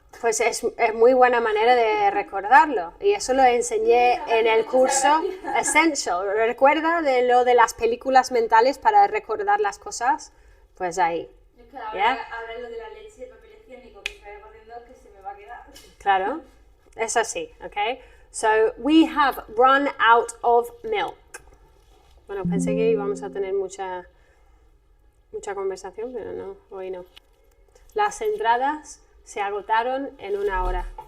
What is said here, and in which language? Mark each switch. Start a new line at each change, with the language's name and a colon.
Spanish: Pues es muy buena manera de recordarlo. Y eso lo enseñé en el curso Essential. ¿Recuerda de lo de las películas mentales para recordar las cosas? Pues ahí. Es que ahora, ¿Ya? ahora lo de la leche de papel higiénico que se va corriendo que se me va a quedar. Claro, es así, ¿ok?
English: So, we have run out of milk.
Spanish: Bueno, pensé que íbamos a tener mucha conversación, pero no, hoy no. Las entradas se agotaron en 1 hora.